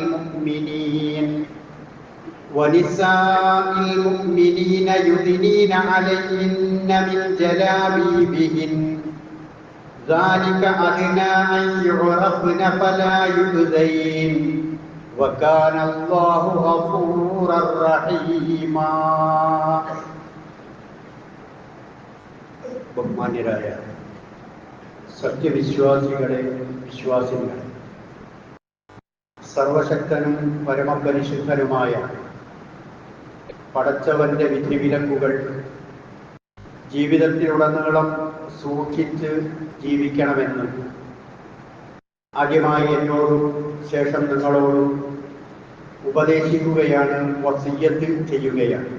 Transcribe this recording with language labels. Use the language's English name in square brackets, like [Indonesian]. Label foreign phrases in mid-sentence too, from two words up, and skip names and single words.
[Arabic] المؤمنين يدنين عليهن من جلابيبهن ذلك أدنى أن يعرفن فلا يؤذين وكان الله غفورا رحيما. [Malayalam] ബഹുമാന്യരായ സത്യവിശ്വാസികളെ, വിശ്വാസികളെ, സർവശക്തനും പരമപരിശുദ്ധനുമായ പടച്ചവന്റെ വിധിവിലക്കുകൾ ജീവിതത്തിലുടനീളം സൂക്ഷിച്ച് ജീവിക്കണമെന്ന് ആദ്യമായി എന്നോടും ശേഷം നിങ്ങളോടും ഉപദേശിക്കുകയാണ്, വസിയ്യത്ത് ചെയ്യുകയാണ്.